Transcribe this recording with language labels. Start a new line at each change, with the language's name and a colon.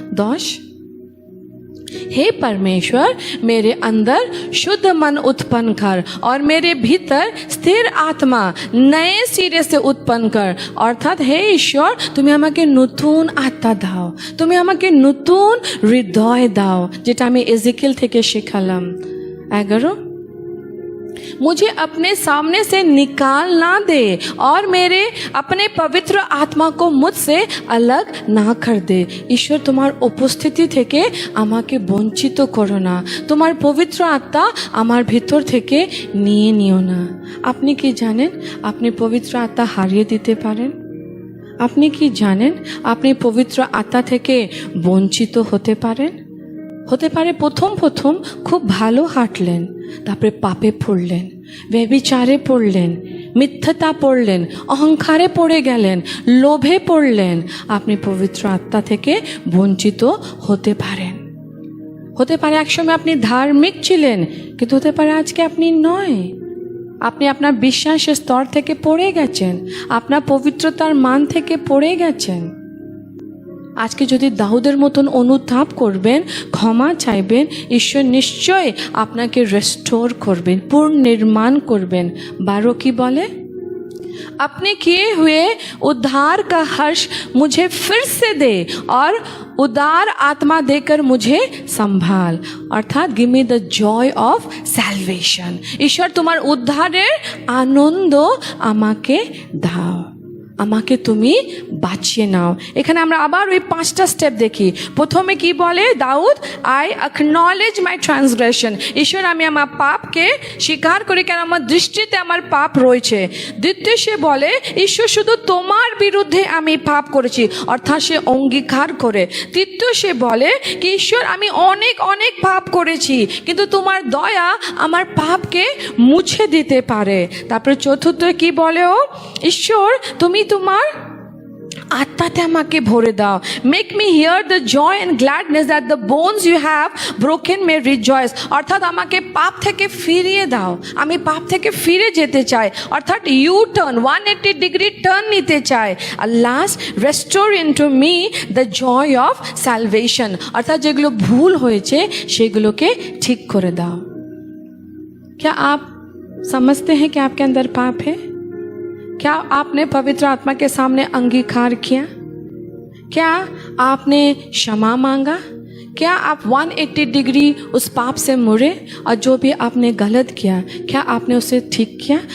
Hindi: 10 हे परमेश्वर मेरे अंदर शुद्ध मन उत्पन्न कर और मेरे भीतर स्थिर आत्मा नए सिरे से उत्पन्न कर। अर्थात हे ईश्वर
Bangla: তুমি আমাকে নতুন আত্মা দাও, তুমি আমাকে নতুন হৃদয় দাও, যেটা আমি এজেকিয়েল থেকে শেখালাম।
Hindi: 11 मुझे अपने सामने से निकाल ना दे और मेरे अपने पवित्र आत्मा को मुझसे अलग ना कर दे। ईश्वर
Bangla: তোমার উপস্থিতি থেকে আমাকে বঞ্চিত করো না, তোমার পবিত্র আত্মা আমার ভিতর থেকে নিয়ে নিও না। আপনি কি জানেন আপনি পবিত্র আত্মা হারিয়ে দিতে পারেন? আপনি কি জানেন আপনি পবিত্র আত্মা থেকে বঞ্চিত হতে পারেন? হতে পারে প্রথম খুব ভালো হাঁটলেন, তারপরে পাপে পড়লেন, ব্যভিচারে পড়লেন, মিথ্যাতা পড়লেন, অহংকারে পড়ে গেলেন, লোভে পড়লেন, আপনি পবিত্র আত্মা থেকে বঞ্চিত হতে পারেন। হতে পারে একসময় আপনি ধার্মিক ছিলেন, কিন্তু হতে পারে আজকে আপনি নয়। আপনি আপনার বিশ্বাসের স্তর থেকে পড়ে গেছেন, আপনার পবিত্রতার মান থেকে পড়ে গেছেন। আজকে যদি দাউদের মতন অনুতাপ করবেন, ক্ষমা চাইবেন, ঈশ্বর নিশ্চয় আপনাকে রেস্টোর করবেন, পুনর্নির্মাণ করবেন। 12 কি বলে?
Hindi: अपने किए हुए उद्धार का हर्ष मुझे फिर से दे और उदार आत्मा देकर मुझे संभाल। अर्थात
English: Give me the joy of salvation.
Bangla: ईश्वर तुम्हार उद्धारेर आनंद আমাকে দাও, আমাকে তুমি বাঁচিয়ে নাও। এখানে আমরা আবার ওই 5টা স্টেপ দেখি। প্রথমে কি বলে দাউদ?
English: I acknowledge my transgression.
Bangla: ঈশ্বর আমি আমার পাপকে স্বীকার করি, কেন আমার দৃষ্টিতে আমার পাপ রয়েছে। দ্বিতীয় সে বলে ঈশ্বর শুধু তোমার বিরুদ্ধে আমি পাপ করেছি, অর্থাৎ সে অঙ্গীকার করে। তৃতীয় সে বলে কি ঈশ্বর আমি অনেক পাপ করেছি, কিন্তু তোমার দয়া আমার পাপকে মুছে দিতে পারে। তারপরে চতুর্থ কি বলে ও? ঈশ্বর তুমি তোমার আত্মাতে আমাকে ভরে দাও।
English: Make me hear the joy and gladness that the bones you have broken may rejoice.
Bangla: অর্থাৎ আমাকে পাপ থেকে ফিরিয়ে দাও, আমি পাপ থেকে ফিরে যেতে চাই, অর্থাৎ
English: you turn 180 degree turn
Bangla: নিতে চাই।
English: আর last restore into me the joy of salvation.
Bangla: অর্থাৎ যেগুলো ভুল হয়েছে সেগুলোকে ঠিক করে দাও।
Hindi: क्या आप समझते हैं कि आपके अंदर पाप है? क्या आपने पवित्र आत्मा के सामने अंगीकार किया? क्या आपने क्षमा मांगा? क्या आप 180 डिग्री उस पाप से मुड़े और जो भी आपने गलत किया क्या आपने उसे ठीक किया?